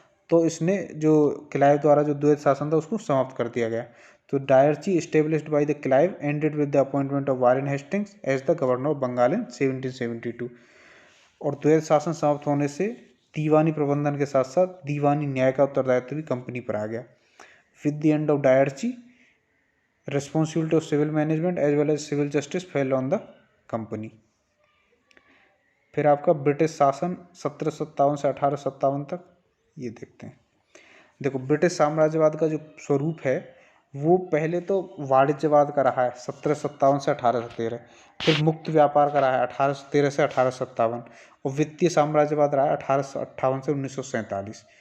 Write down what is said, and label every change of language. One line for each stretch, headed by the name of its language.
Hindi: तो इसने जो क्लाइव द्वारा जो द्वैध शासन था उसको समाप्त कर दिया गया।
English: तो dyarchy established by the Clive ended with the appointment of Warren Hastings as the governor of Bengal in 1772।
Hindi: और द्वैध शासन समाप्त होने से दीवानी प्रबंधन के साथ साथ दीवानी न्याय का उत्तरदायित्व भी कंपनी पर आ गया।
English: With the end of dyarchy, responsibility of civil management as well as civil justice fell on the company।
Hindi: फिर आपका ब्रिटिश शासन 1757 से 1857 तक, ये देखते हैं। देखो, ब्रिटिश साम्राज्यवाद का जो स्वरूप है वो पहले तो वाणिज्यवाद का रहा है 1757 से 1813, फिर मुक्त व्यापार का रहा है 1813 से 1857, और वित्तीय साम्राज्यवाद रहा है 1858 से 1947।